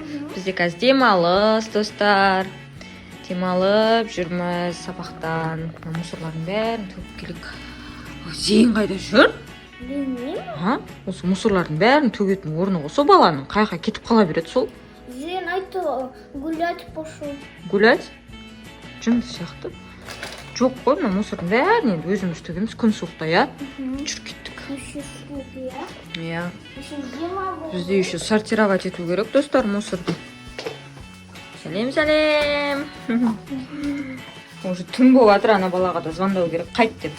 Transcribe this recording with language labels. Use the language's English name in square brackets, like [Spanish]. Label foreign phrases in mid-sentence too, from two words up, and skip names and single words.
[Kazakh] Бізде қазір демалыс, достар. Демалып жүрміз сабақтан. Мусорлардың бәрін төгіп келейік. Зейін қайда жүр? Білмеймін. Осы мусорлардың бәрін төгетін орны осы баланың. Қайқа кетіп қала береді сол? Зейін айтты, [Russian] гулять пошел. Гулять? [Kazakh] Жынды сияқты. Жоқ қой, мына мусордың бәрін енді өзіміз төгеміз күн суықта, я? Жүр кеттік. Еще суық, я? Иә. Еще демалыс. Бізде еще сортировать ету керек, достар, мусорды. Сәлем. Уже түн болып жатыр, ана балаға да звондау керек, қайт деп.